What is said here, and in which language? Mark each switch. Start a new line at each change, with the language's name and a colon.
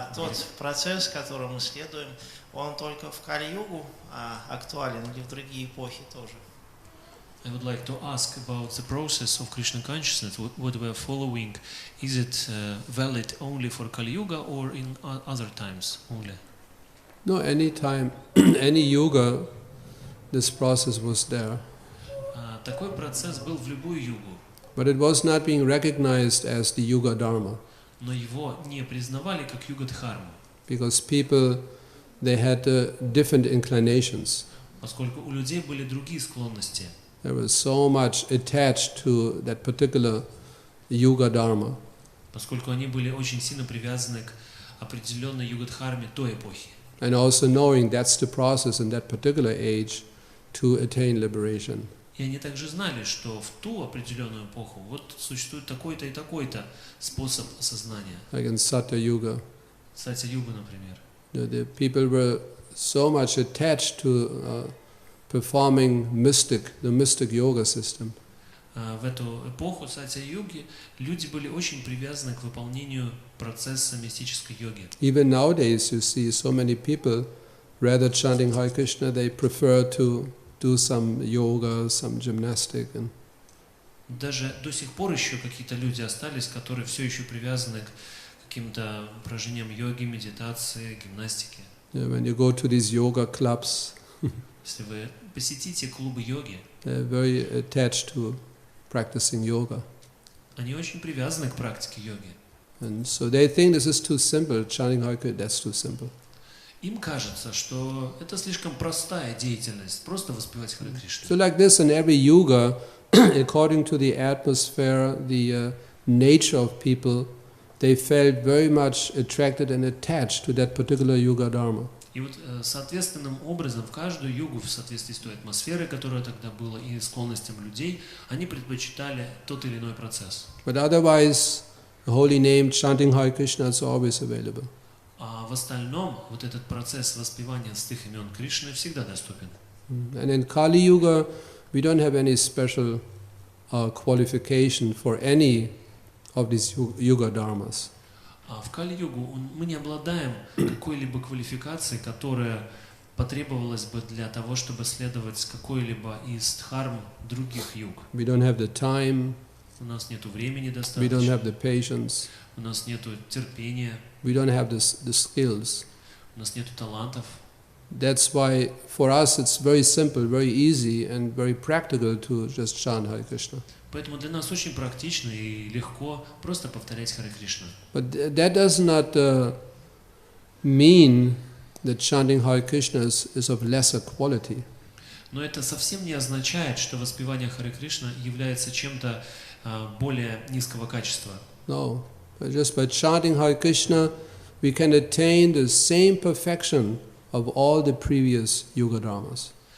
Russian: Тот процесс, которому мы следуем, он только в Кали-югу актуален или в другие эпохи тоже?
English: I would like to ask about the process of Krishna consciousness, what we are following. Is it valid only for Kali-yuga or in other times only? No, any time, any yuga, this process was there.
Russian: Такой процесс был в любую югу.
English: But it was not being recognized as the yuga dharma.
Russian: Но его не признавали как юга-дхарму.
English: Because people, they had different inclinations.
Russian: Поскольку у людей были другие склонности.
English: There was so much attached to that particular yuga dharma.
Russian: Поскольку они были очень сильно привязаны к определенной юга-дхарме той эпохи.
English: And also knowing that's the process in that particular age to attain liberation.
Russian: И они также знали, что в ту определенную эпоху вот существует такой-то и такой-то способ осознания.
English: Like in Satya Yuga.
Russian: Сатья-юга, например.
English: The people were so much attached to performing the mystic yoga system.
Russian: в эту эпоху сатья-юги люди были очень привязаны к выполнению процесса мистической йоги.
English: Even nowadays, you see so many people, rather chanting Hare Krishna, they prefer to do some yoga, some gymnastic. And
Russian: Даже до сих пор еще какие-то люди остались, которые все еще привязаны к каким-то упражнениям йоги, медитации, гимнастики.
English: when you go to these yoga clubs,
Russian: Если вы посетите клубы йоги,
English: they're very attached to practicing yoga.
Russian: они очень привязаны к практике йоги.
English: And so they think this is too simple, chanting Hare Krishna, that's too simple.
Russian: Им кажется, что это слишком простая деятельность, просто воспевать Харе Кришну.
English: So like this in every yoga, according to the atmosphere, the nature of people, they felt very much attracted and attached to that particular yoga dharma.
Russian: И вот соответственным образом в каждую югу, в соответствии с той атмосферой, которая тогда была, и склонностям людей, они предпочитали тот или иной процесс.
English: But otherwise, the holy name, chanting Hare Krishna is always available.
Russian: А в остальном вот этот процесс воспевания святых имен Кришны всегда доступен.
English: And in Kali-yuga, we don't have any special qualification for any of these yoga dharmas.
Russian: А в Кали-югу мы не обладаем какой-либо квалификацией, которая потребовалась бы для того, чтобы следовать какой-либо из дхарм других юг.
English: We don't have the time,
Russian: У нас нет времени
English: we don't
Russian: достаточно,
English: have the patience,
Russian: у нас нет терпения,
English: we don't have the skills.
Russian: у нас нет талантов.
English: That's why for us it's very simple, very easy and very practical to just chant Hare Krishna.
Russian: Поэтому для нас очень практично и легко просто повторять Харе Кришна.
English: But that does not mean that chanting Hare Krishna is of lesser quality.
Russian: Но это совсем не означает, что воспевание Харе Кришна является чем-то более низкого качества.
English: No, but just by chanting Hare Krishna, we can attain the same perfection of all the previous yoga dharmas.